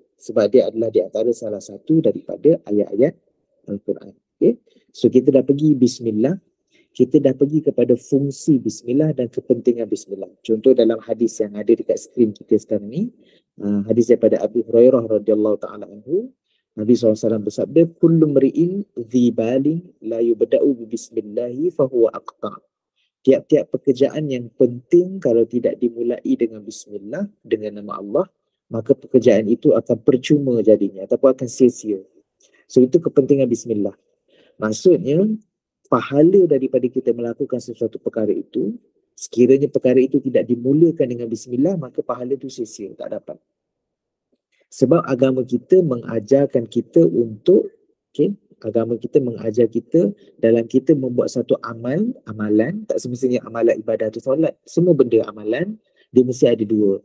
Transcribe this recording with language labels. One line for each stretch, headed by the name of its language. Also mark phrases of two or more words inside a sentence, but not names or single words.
Malay: Sebab dia adalah di antara salah satu daripada ayat-ayat Al-Quran. Okay? So kita dah pergi bismillah, kita dah pergi kepada fungsi bismillah dan kepentingan bismillah. Contoh dalam hadis yang ada dekat skrin kita sekarang ni, hadis daripada Abu Hurairah
Arabic: رضي الله تعالى عنه,
Malay: Nabi SAW bersabda,
Arabic: كل امرئ ذي بال لا يبدأ ب بسم الله فهو أقطع'.
Malay: Tiap-tiap pekerjaan yang penting kalau tidak dimulai dengan bismillah, dengan nama Allah, maka pekerjaan itu akan percuma jadinya ataupun akan sia-sia. So itu kepentingan bismillah. Maksudnya pahala daripada kita melakukan sesuatu perkara itu, sekiranya perkara itu tidak dimulakan dengan bismillah, maka pahala itu sia-sia, tak dapat. Sebab agama kita mengajarkan kita untuk Agama kita mengajar kita dalam kita membuat satu amalan, tak semestinya amalan ibadah tu solat, semua benda amalan, dia mesti ada dua.